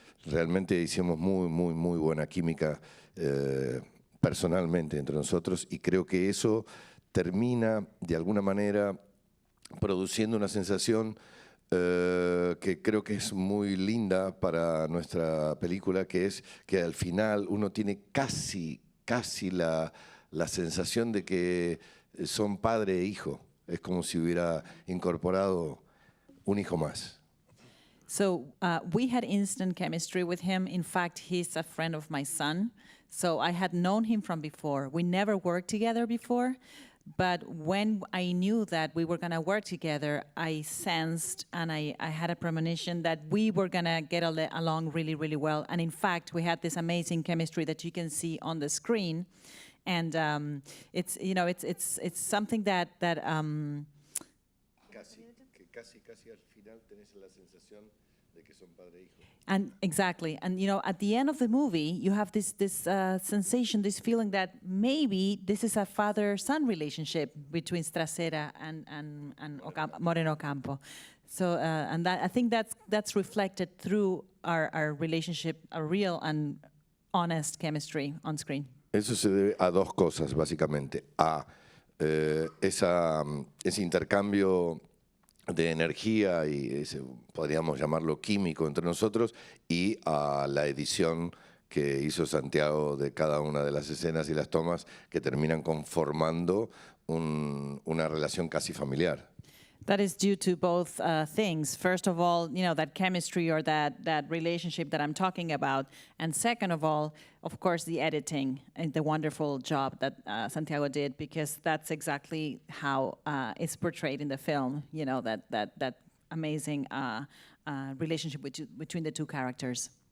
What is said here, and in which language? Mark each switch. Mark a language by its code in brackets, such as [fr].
[es] Realmente hicimos muy buena química personalmente entre nosotros y creo que eso termina de alguna manera produciendo una sensación que creo que es muy linda para nuestra película, que es que al final uno tiene casi la sensación de que son padre e hijo. Es como si hubiera incorporado un hijo más. [en] So we had instant chemistry with him. In fact, he's a friend of my son. So I had known him from before. We never worked together before. But when I knew that we were going to work together, I sensed and I had a premonition that we were going to get along really, really well. And in fact, we had this amazing chemistry that you can see on the screen. And it's something that [es] Casi al final tenés la sensación de que son padre e hijo. [en] And exactly, and at the end of the movie, you have this sensation, this feeling that maybe this is a father-son relationship between Stracera and Moreno Ocampo. So, and that, I think that's reflected through our relationship, a real and honest chemistry on screen. [es] Eso se debe a dos cosas, básicamente. A ese intercambio de energía y ese, podríamos llamarlo químico entre nosotros, y a la edición que hizo Santiago de cada una de las escenas y las tomas, que terminan conformando una relación casi familiar. [en] That is due to both things. First of all, that chemistry or that relationship that I'm talking about. And second of all, of course, the editing and the wonderful job that Santiago did, because that's exactly how it's portrayed in the film, that amazing relationship between the two characters.